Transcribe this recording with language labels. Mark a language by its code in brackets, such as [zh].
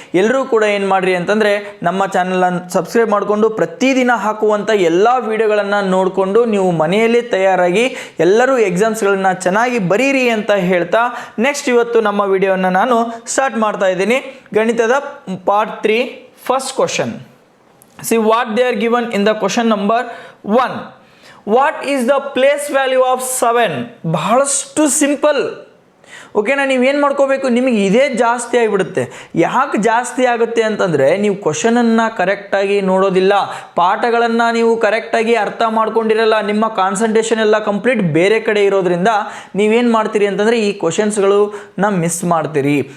[kn] ಎಲ್ಲರೂ ಕೂಡ ಏನು ಮಾಡಿರಿ ಅಂತಂದರೆ ನಮ್ಮ ಚಾನಲನ್ನು ಸಬ್ಸ್ಕ್ರೈಬ್ ಮಾಡಿಕೊಂಡು ಪ್ರತಿದಿನ ಹಾಕುವಂಥ ಎಲ್ಲ ವಿಡಿಯೋಗಳನ್ನು ನೋಡಿಕೊಂಡು ನೀವು ಮನೆಯಲ್ಲೇ ತಯಾರಾಗಿ ಎಲ್ಲರೂ ಎಕ್ಸಾಮ್ಸ್ಗಳನ್ನು ಚೆನ್ನಾಗಿ ಬರೀರಿ ಅಂತ ಹೇಳ್ತಾ ನೆಕ್ಸ್ಟ್ ಇವತ್ತು ನಮ್ಮ ವಿಡಿಯೋವನ್ನು ನಾನು ಸ್ಟಾರ್ಟ್ ಮಾಡ್ತಾ ಇದ್ದೀನಿ. ಗಣಿತದ part 3 first question. [en] See what they are given in the question number 1. What is the place value of 7? [kn] ಬಹಳಷ್ಟು ಸಿಂಪಲ್. ಓಕೆನಾ? ನೀವೇನು ಮಾಡ್ಕೋಬೇಕು, ನಿಮಗೆ ಇದೇ ಜಾಸ್ತಿ ಆಗಿಬಿಡುತ್ತೆ. ಯಾಕೆ ಜಾಸ್ತಿ ಆಗುತ್ತೆ ಅಂತಂದರೆ ನೀವು ಕ್ವಶನನ್ನು ಕರೆಕ್ಟಾಗಿ ನೋಡೋದಿಲ್ಲ, ಪಾಠಗಳನ್ನು ನೀವು ಕರೆಕ್ಟಾಗಿ ಅರ್ಥ ಮಾಡ್ಕೊಂಡಿರಲ್ಲ, ನಿಮ್ಮ ಕಾನ್ಸಂಟ್ರೇಷನ್ ಎಲ್ಲ ಕಂಪ್ಲೀಟ್ ಬೇರೆ ಕಡೆ ಇರೋದ್ರಿಂದ ನೀವೇನು ಮಾಡ್ತೀರಿ ಅಂತಂದರೆ ಈ ಕ್ವಶನ್ಸ್ಗಳನ್ನ ಮಿಸ್ ಮಾಡ್ತೀರಿ.